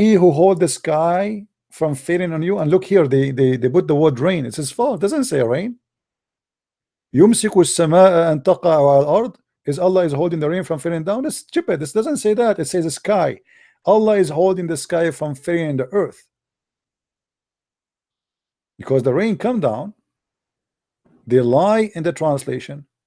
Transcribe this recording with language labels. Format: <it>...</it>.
<en>He who hold the sky from falling on you?" And look here, they put the word rain. It's His fault. It doesn't say rain.</en> <ar>يمسك السماء أن تقع على الأرض.</ar> <en>Is Allah is holding the rain from falling down? That's stupid. This doesn't say that. It says the sky. Allah is holding the sky from falling in the earth, because the rain come down. They lie in the translation.</en>